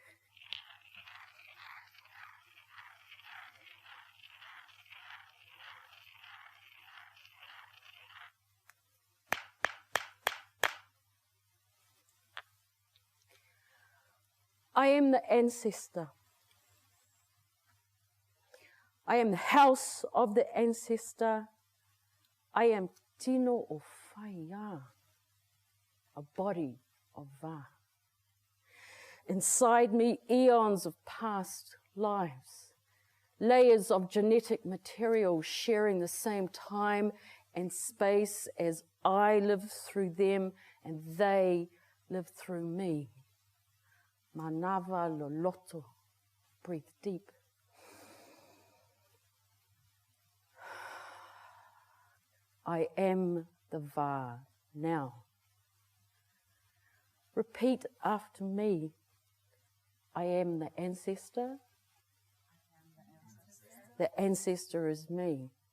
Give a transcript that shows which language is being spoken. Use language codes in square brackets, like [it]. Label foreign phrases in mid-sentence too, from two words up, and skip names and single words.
[en] I am the ancestor. I am the house of the ancestor. I am [sm] tino o whaia, [en] a body of va. Inside me, eons of past lives, layers of genetic material sharing the same time and space as I live through them and they live through me. [sm] Manava loloto. [en] Breathe deep. I am the Va now. Repeat after me. I am the ancestor. The ancestor is me.